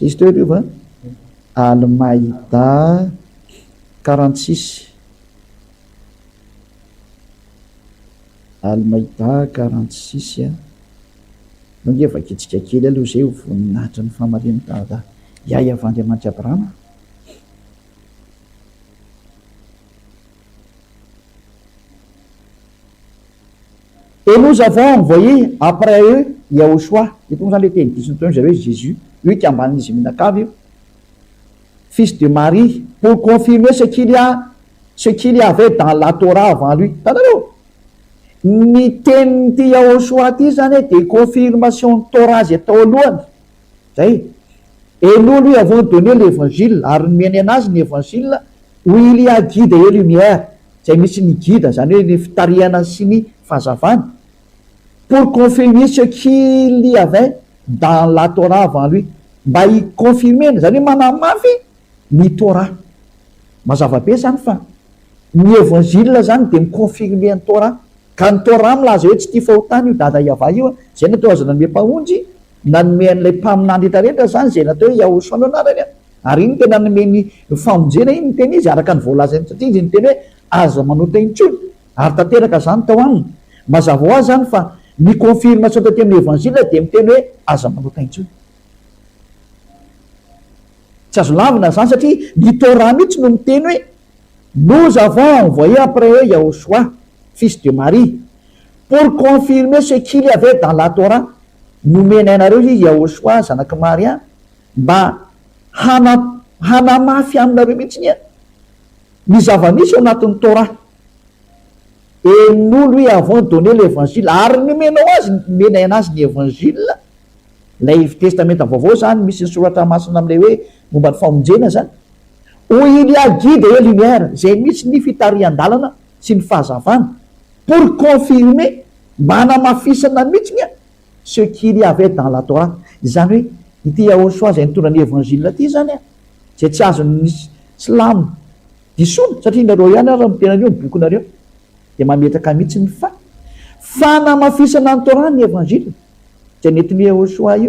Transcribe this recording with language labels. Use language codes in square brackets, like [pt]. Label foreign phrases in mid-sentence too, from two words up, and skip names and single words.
[mg] Izy teo riova Al-Maïda 46. Al-Maïda 46 nonge vakitsika kely aloha zay ho voninahitra ny famaliana tahaka iahy avy Andriamanitra Abrahama. [fr] Et nous avons envoyé après eux Yahushua, et donc dans les temps, j'avais Jésus, lui qui a banni fils de Marie, pour confirmer ce qu'il y avait dans la Torah avant lui. [mg] Ni ten ty Yahushua ty zany de confirmation Torah zay tao alohany. Zay. [fr] Et nous lui avons donné l'évangile, [mg] ary miany anazy ny évangile, [fr] où il y a guide et lumière. [mg] Zay misy ny guide, zany hoe ny fitariana sy ny fahazavana. [fr] Pour confirmer ce qu'il y avait dans la Torah avant lui. [mg] Mba hiconfirmer, zany hoe manamafy ny Torah. Mazava be zany fa ny évangile zany de miconfirmer ny Torah. Ka ny Torah milaza hoe tsy tia fahotana io dada Yava io, zay natao azo nanome mpamonjy, nanome an'ilay mpaminany rehetrarehetra zany zay natao hoe Yahoshua no anarany. Ary iny tena nanome ny famonjena iny teny izy araka ny voalazany satria izy ny teny hoe aza manota intsony. Ary tanteraka zany tao aminy. Mazava ho azy zany fa ny confirmation taty amin'ny évangile de miteny hoe aza manota intsony. Tsy azo lavina zany satria ny Torah mihitsy no miteny hoe [fr] nous avons envoyé après eux Yahushua, fils de Marie, pour confirmer ce qu'il y avait dans la Torah. [mg] Nomena anareo izy Yahushua zanaky Maria mba hanamafy aminareo mihitsy ny zava-misy ao anatin'ny Torah. [fr] Et nous lui avons donné l'évangile. [mg] Ary nomenao azy, nomena anazy ny évangile. Lay testamenta vaovao zany misy ny soratra masina amin'ilay hoe momba ny famonjena zany. [fr] Où il y a guide et lumière, [mg] zay misy ny fitarian-dalana sy ny fahazavana. [fr] Pour confirmer, [mg] manamafisana mihitsy [fr] ce qu'il y avait dans la Torah. [mg] Zany hoe ity Yahoshua zay nitondra ny évangile ty zany zay tsy azon'ny silamo disoana satria nareo ihany raha mitenareo ny bokinareo de mametraka mihitsy ny fanamafisana ny Torah ny évangile zay nentin'ny Yahoshua io.